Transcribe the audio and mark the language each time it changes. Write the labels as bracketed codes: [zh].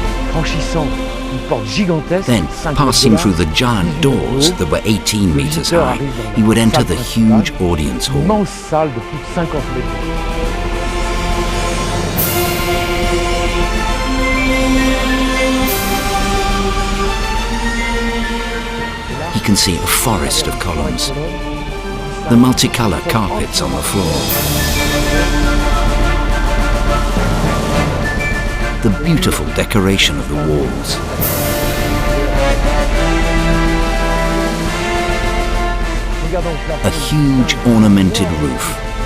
[fr] Franchissant une porte gigantesque. [en] Then, passing through the giant doors that were 18 meters high, he would enter the huge audience hall. [fr] Immense salle de plus de 50 mètres. [en] He can see a forest of columns, the multicolour carpets on the floor, the beautiful decoration of the walls, a huge ornamented roof,